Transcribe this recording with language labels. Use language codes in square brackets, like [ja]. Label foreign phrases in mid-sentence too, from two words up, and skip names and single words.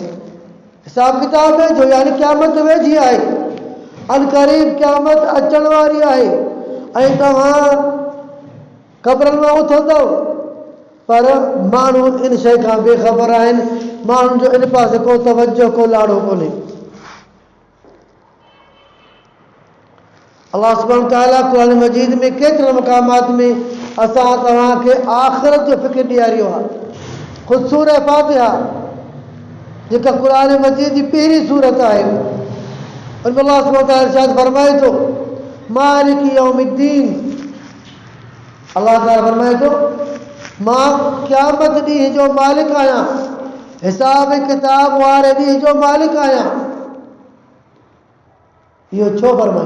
[sd] हिसाब किताब वेझो यानी क़यामत वेझी आहे, अनक़रीब क़यामत अचण वारी आहे ऐं तव्हां क़ब्रनि मां उथंदव, पर माण्हू इन शइ खां बेख़बर आहिनि। माण्हुनि जो इन पासे को तवजो, को लाड़ो कोन्हे। [ar] الله سبحانه وتعالى [sd] क़ुर मजीद में केतिरनि मक़ामात में असां तव्हांखे आख़िरत जो फ़िक्र ॾियारियो आहे। ख़ुदि सूरह फ़ातिहा जेका क़ुर मजीद जी पहिरीं सूरत आहे, उन में [ar] الله سبحانه وتعالى [sd] इरशाद फरमाए थो, [ar] مالك يوم الدين. [sd] अल्लाह ताला फरमाए थो, मां क़यामत ॾींहं जो मालिक आहियां, हिसाब किताब वारे ॾींहं जो मालिक आहियां। इहो छो फरमाए?